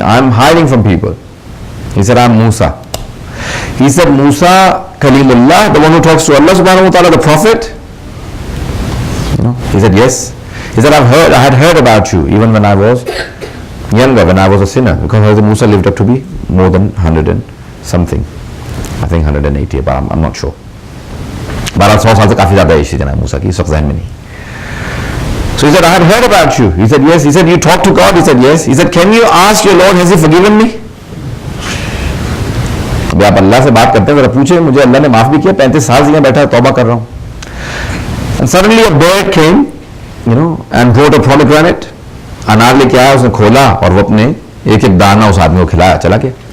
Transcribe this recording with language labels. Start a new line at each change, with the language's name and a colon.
English: I'm hiding from people. He said, I'm Musa. He said, Musa, Kalimullah, the one who talks to Allah subhanahu wa ta'ala, the prophet? He said, yes. He said, I had heard about you even when I was younger, when I was a sinner, because Hazrat Musa lived up to be more than 100 and something. I think 180, but I'm not sure.
Urdu: 1200 سال سے کافی زیادہ age تھی جناب موسیٰ کی, اس وقت ذہن میں نہیں.
English: So he said, I had heard about you. He said, yes. He said, you talk to God? He said, yes. He said, can you ask your Lord, has he forgiven me?
Urdu: ابھی آپ اللہ سے بات کرتے ہیں, ذرا پوچھیں مجھے اللہ نے معاف بھی کیا, 35 سال سے یہاں بیٹھا توبہ کر رہا ہوں.
English: And suddenly a bird came, and brought a pomegranate.
Urdu: انار لے کے آیا, اس نے کھولا اور وہ اپنے ایک ایک دانہ اس آدمی کو کھلایا, چلا گیا.